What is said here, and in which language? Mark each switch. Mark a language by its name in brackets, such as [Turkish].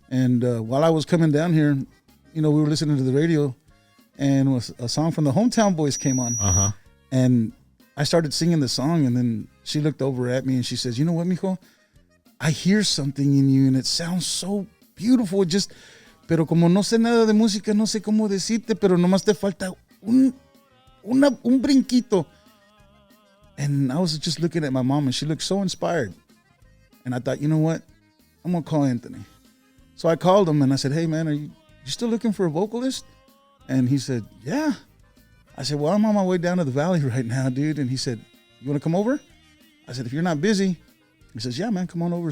[English] And while I was coming down here, we were listening to the radio, and a song from the Hometown Boys came on, and I started singing the song, and then she looked over at me and she says, "You know what, mijo? I hear something in you and it sounds so beautiful. [Spanish] Pero como no sé nada de música, no sé cómo decirte, pero nomás te falta un brinquito." [English] And I was just looking at my mom and she looked so inspired. And I thought, you know what? I'm going to call Anthony. So I called him and I said, "Hey man, are you still looking for a vocalist?" And he said, "Yeah." I said, "Well, I'm on my way down to the valley right now, dude." And he said, "You want to come over?" I said, "If you're not busy." He says, "Yeah, man, come on over."